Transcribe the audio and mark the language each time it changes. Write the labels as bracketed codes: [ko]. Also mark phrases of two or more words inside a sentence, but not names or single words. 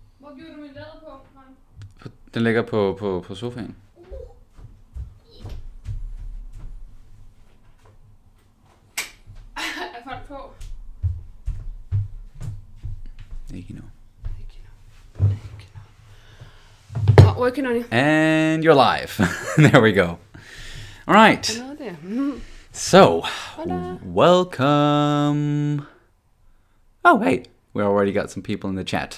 [da] Hvor gjorde du min lader på? Den ligger på sofaen. Er folk på? Ikke nu. [en] Oh, working on it. And you're live. There we go. All right. So, welcome. Oh, hey, we already got some people in the chat.